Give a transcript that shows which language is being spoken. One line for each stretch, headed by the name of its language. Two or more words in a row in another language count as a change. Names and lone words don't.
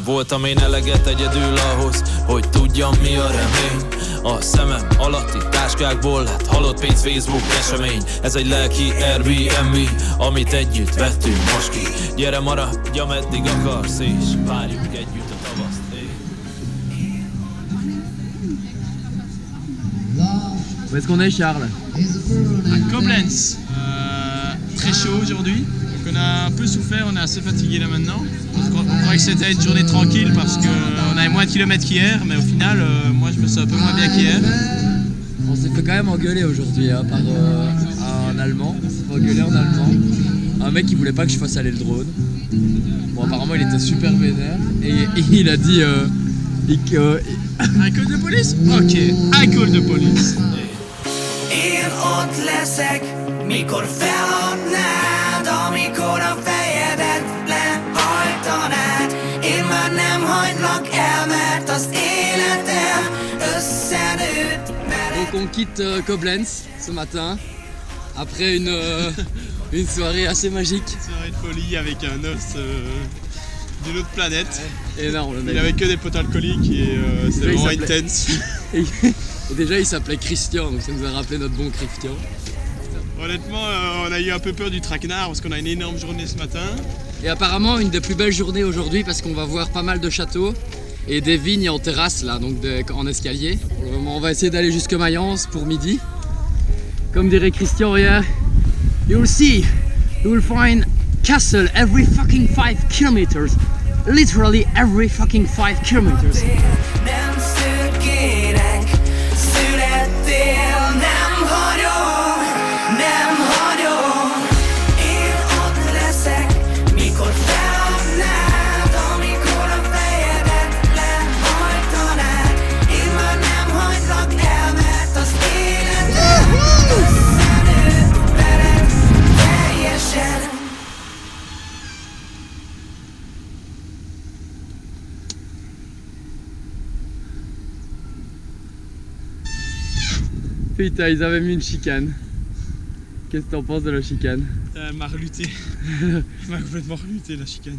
Hungarian: Voltam én eleget egyedül ahhoz, hogy tudjam mi a remény. A szemem alatti táskákból lett halott pénz, Facebook esemény. Ez egy lelki Airbnb, amit együtt vettünk most ki. Gyere maradj, ameddig akarsz, és várjuk együtt a tavaszt.
French: Où est-ce qu'on est Charles? À Koblenz. Très chaud aujourd'hui. Donc on a un peu souffert, on est assez fatigué là maintenant. On croyait que c'était une journée tranquille parce qu'on avait moins de kilomètres qu'hier, mais au final, moi je me sens un peu moins bien qu'hier. On s'est fait quand même engueuler aujourd'hui hein, par un Allemand. On s'est fait engueuler en allemand. Un mec qui voulait pas que je fasse aller le drone. Bon apparemment il était super vénère et il a dit
English: I call the police? Ok, I call the police.
Hungarian: Én ott leszek, mikor feladnád, amikor a fejedet lehajtanád. Én már nem hagylak el, mert az életem összenőtt veled.
French: Donc on quitte Koblenz ce matin après une soirée assez magique. Une soirée de folie avec un os d'une autre planète. Énorme le mec. Il avait que des potes alcooliques et c'était Déjà, il vraiment s'appelait- intense. Et déjà il s'appelait Christian, donc ça nous a rappelé notre bon Christian. Honnêtement, on a eu un peu peur du traquenard parce qu'on a une énorme journée ce matin. Et apparemment une des plus belles journées aujourd'hui parce qu'on va voir pas mal de châteaux et des vignes en terrasse là, donc en escalier. Pour le moment on va essayer d'aller jusque Mayence pour midi. Comme dirait
English: Christian, yeah, you'll see, you will find castle every fucking 5 kilometers. Literally every fucking 5 kilometers.
Hungarian: Nem szürkérek, születtél, nem hagyom, nem hagyom. Én ott leszek, mikor feladnád, amikor a fejedet lehajtanád. Én már nem hagylak el, mert az életem összenőtt veled teljesen.
French: Putain, ils avaient mis une chicane. Qu'est-ce que t'en penses de la chicane? Elle m'a reluté. Elle m'a complètement reluté la chicane.